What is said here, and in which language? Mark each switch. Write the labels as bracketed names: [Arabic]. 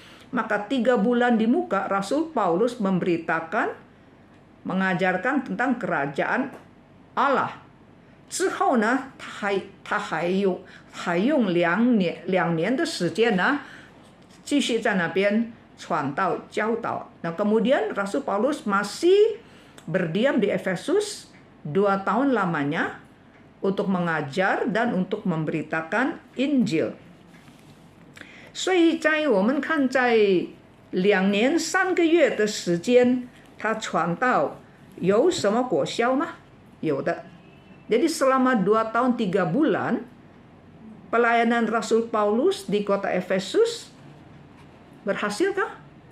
[Indonesian] Maka 3 bulan di muka Rasul Paulus memberitakan, mengajarkan tentang kerajaan Allah. [Chinese] 之后呢，他还用2年的时间呢，继续在那边传道教导。 [Indonesian] Nah, kemudian Rasul Paulus masih berdiam di Efesus 2 tahun lamanya, untuk mengajar dan untuk memberitakan Injil. [Chinese] 所以在我们看在2年3个月的时间，他传道有什么果效吗？有的。 [Indonesian] Jadi selama 2 tahun 3 bulan pelayanan Rasul Paulus di kota Efesus berhasilkah?